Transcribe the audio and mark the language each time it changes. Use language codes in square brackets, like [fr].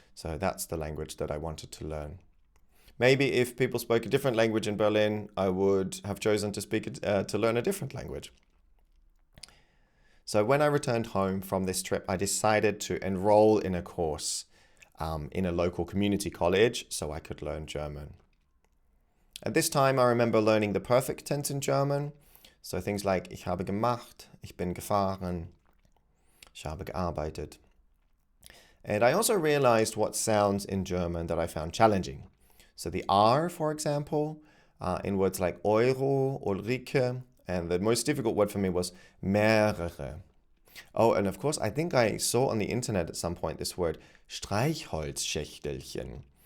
[en] So that's the language that I wanted to learn. Maybe if people spoke a different language in Berlin, I would have chosen to learn a different language. So when I returned home from this trip, I decided to enroll in a course in a local community college so I could learn German. At this time, I remember learning the perfect tense in German. So things like [de] ich habe gemacht, ich bin gefahren, ich habe gearbeitet. [en] And I also realized what sounds in German that I found challenging. So the R, for example, in words like Euro, Ulrike, and the most difficult word for me was mehrere. Oh, and of course, I think I saw on the internet at some point this word Streichholzschächtelchen.